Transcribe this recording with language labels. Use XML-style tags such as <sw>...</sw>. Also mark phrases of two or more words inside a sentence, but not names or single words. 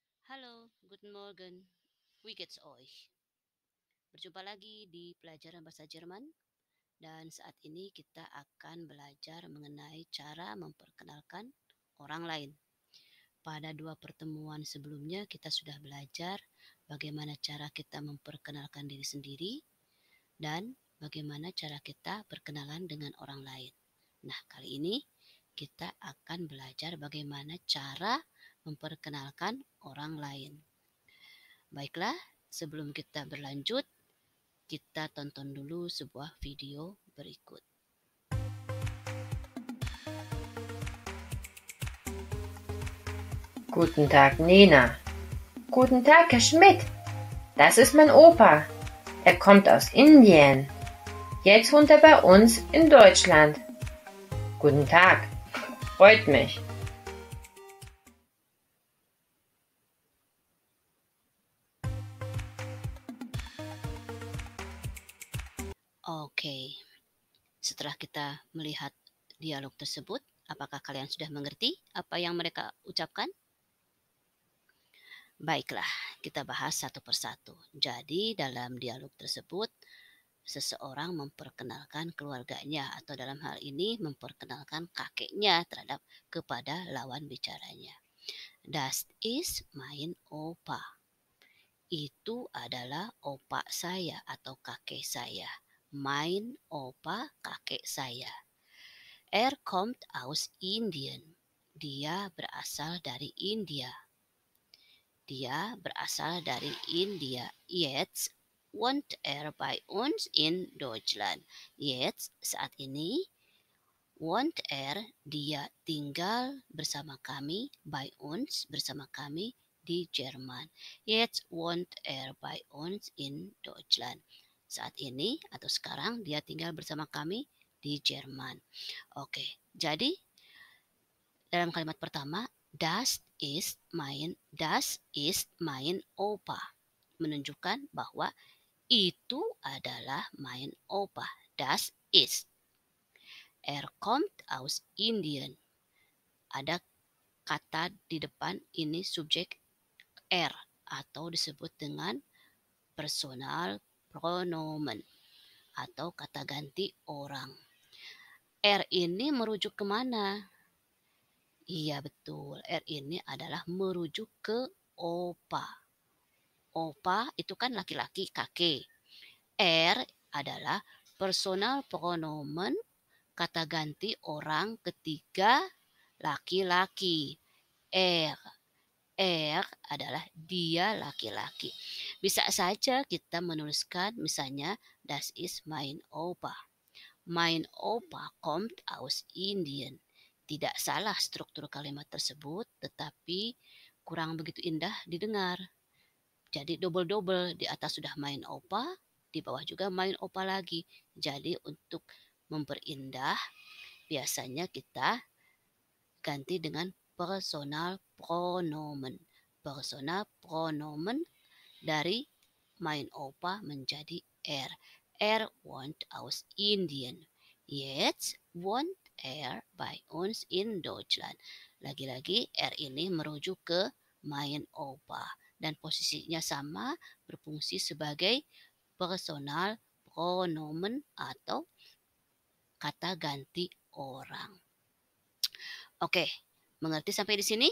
<de>Halo, guten Morgen. Wie geht's euch?</de> <id>Berjumpa lagi di pelajaran bahasa Jerman dan saat ini kita akan belajar mengenai cara memperkenalkan orang lain. Pada dua pertemuan sebelumnya kita sudah belajar bagaimana cara kita memperkenalkan diri sendiri dan bagaimana cara kita berkenalan dengan orang lain. Nah, kali ini kita akan belajar bagaimana cara memperkenalkan orang lain. Baiklah, sebelum kita berlanjut, kita tonton dulu sebuah video berikut.</id> <de>Guten Tag, Nena. Guten Tag, Herr Schmidt. Das ist mein Opa. Er kommt aus Indien. Jetzt wohnt er bei uns in Deutschland. Guten Tag. Freut mich.</de> <id>Oke, setelah kita melihat dialog tersebut, apakah kalian sudah mengerti apa yang mereka ucapkan? Baiklah, kita bahas satu persatu. Jadi, dalam dialog tersebut, seseorang memperkenalkan keluarganya atau dalam hal ini memperkenalkan kakeknya kepada lawan bicaranya.</id> <de>Das ist mein Opa.</de> <id>Itu adalah opa saya atau kakek saya.</id> <de>Mein Opa,</de> <id>kakek saya.</id> <de>Er kommt aus Indien.</de> <id>Dia berasal dari India. Dia berasal dari India.</id> <de>Jetzt wohnt er bei uns in Deutschland. Jetzt,</de> <id>saat ini,</id> <de>wohnt er,</de> <id>dia tinggal bersama kami,</id> <de>bei uns,</de> <id>bersama kami di Jerman.</id> <de>Jetzt wohnt er bei uns in Deutschland.</de> <id>Saat ini atau sekarang dia tinggal bersama kami di Jerman. Oke, jadi dalam kalimat pertama,</id> <de>das ist mein Opa.</de> <id>Menunjukkan bahwa itu adalah</id> <de>mein Opa. Das ist. Er kommt aus Indien.</de> <id>Ada kata di depan ini subjek er atau disebut dengan</id> <de>personal pronomen</de> <id>atau kata ganti orang. Er ini merujuk kemana? Iya betul, R ini adalah merujuk ke opa. Opa itu kan laki-laki, kakek. R adalah</id> <de>personal pronomen,</de> <id>kata ganti orang ketiga laki-laki. R adalah dia laki-laki. Bisa saja kita menuliskan misalnya</id> <de>das ist mein Opa. Mein Opa kommt aus Indien.</de> <id>Tidak salah struktur kalimat tersebut, tetapi kurang begitu indah didengar. Jadi double-double, di atas sudah</id> <de>main opa,</de> <id>di bawah juga</id> <de>main opa</de> <id>lagi. Jadi untuk memperindah, biasanya kita ganti dengan</id> <de>personal pronomen. Personal pronomen</de> <id>dari</id> <de>main opa</de> <id>menjadi er.</id> <de>Er wohnt aus Indien. Jetzt wohnt er bei uns in Deutschland.</de> <id>Lagi-lagi er ini merujuk ke</id> <de>main opa</de> <id>dan posisinya sama, berfungsi sebagai</id> <de>personal pronomen</de> <id>atau kata ganti orang. Oke, mengerti sampai di sini?</id>